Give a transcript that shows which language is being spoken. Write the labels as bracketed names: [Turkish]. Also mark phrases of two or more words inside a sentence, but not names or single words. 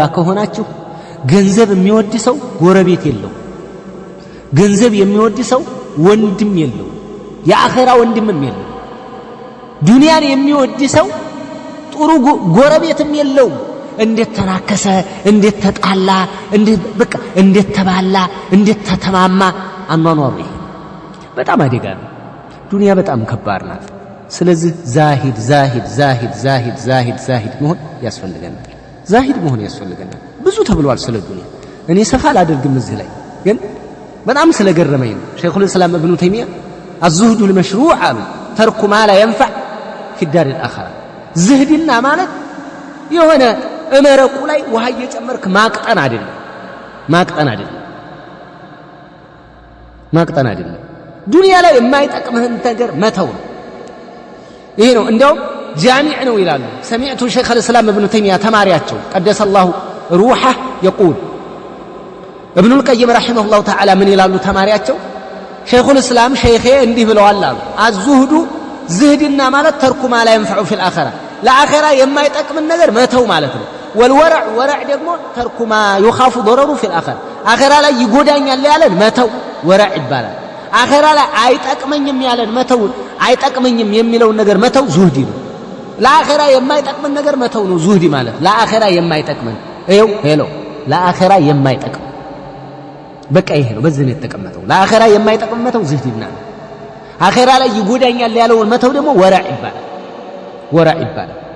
[Amharic] ከሆናችሁ ገንዘብ የሚወድ ሰው ጎረቤት የለው ገንዘብ የሚወድ ሰው ወንድም የለው የአኺራ ወንድምም የለው ዱንያን የሚወድ ሰው ጥሩ ጎረቤትም የለው እንዴት ተናከሰ እንዴት ተጣላ በቃ እንዴት ተባላ እንዴት ተተማማ አኗኗሩ በጣም አደጋ ነው ዱንያ በጣም ከባድ ናት ስለዚህ ዛሂድ መሆን ያስፈልገናል ብዙ ተብሏል ስለ ዱንያ እኔ ሰፋ አላደርግም እዚህ ላይ ግን በጣም ስለገረመኝ ነው ሸይኹል እስላም ኢብኑ ተይሚያ [Arabic] الزهد المشروع [Amharic] አሉ [Arabic] ترك ما لا ينفع في الدار الآخرة [Amharic] ዝህድና ማለት የሆነ እመረቁ ላይ ውሃ እየጨመርክ ማቅጠን አይደለም ዱንያ ላይ የማይጠቅምህን ነገር መተው ይሄ ነው እንዲያውም ጃሚዕ ነው ይላሉ ሰሚዕቱ ሸይኹል እስላም ኢብኑ ተይሚያ ተማሪያቸው [Arabic] قدس الله روحه يقول ابن القيم رحمه الله تعالى [Amharic] من ይላሉ ተማሪያቸው ሸይኹል እስላም ሸይኼ እንዲህ ብለዋል አሉ አዝሁዱ ዝህድና ማለት [Arabic] ترك ما لا ينفع في الآخرة [Amharic] ለአኺራ የማይጠቅምን ነገር መተው ማለት ነው ወረዕ ደግሞ [Arabic] ترك ما يخاف ضرره في الآخرة [Amharic] አኺራ ላይ ይጎዳኛል ያለን መተው ወረዕ ይባላል አኺራ ላይ አይጠቅመኝም ያለን መተው አይጠቅመኝም የሚለው ነገር መተው ዙህዲ ነው ለአኺራ የማይጠቅምን ነገር መተው ነው ዙህዲ ማለት ለአኺራ የማይጠቅምን ሄሎ ለአኺራ የማይጠቅም በቃ ይሄ ነው በዚህ ነው የተቀመጠው ለአኺራ የማይጠቅም መተው ዝህድና ነው አኺራ ላይ ይጎዳኛል ያለውን መተው ደግሞ ወረዕ ይባላል